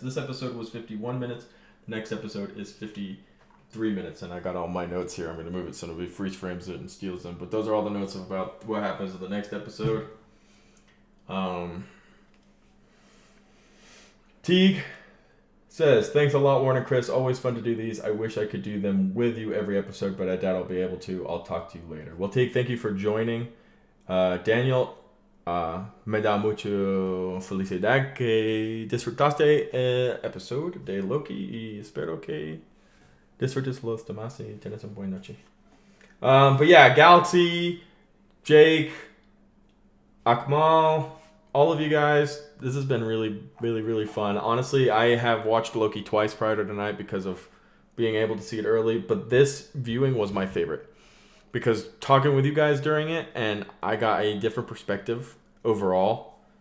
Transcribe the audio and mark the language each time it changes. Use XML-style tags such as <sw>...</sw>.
<en>This episode was 51 minutes. The next episode is 53 minutes, and I got all my notes here. I'm going to move it so nobody freeze frames it and steals them. But those are all the notes about what happens in the next episode. Teague says, thanks a lot, Warren and Chris. Always fun to do these. I wish I could do them with you every episode, but I doubt I'll be able to. I'll talk to you later. Well, Teague, thank you for joining.</en> <es>Daniel, me da mucho felicidad que disfrutaste el episodio de Loki y espero que disfrutes los demás y tienes una buena noche.</es> <en>But yeah, Galaxy, Jake, Akmal, all of you guys, this has been really, really, really fun. Honestly, I have watched Loki twice prior to tonight because of being able to see it early, but this viewing was my favorite because talking with you guys during it, and I got a different perspective overall.</en>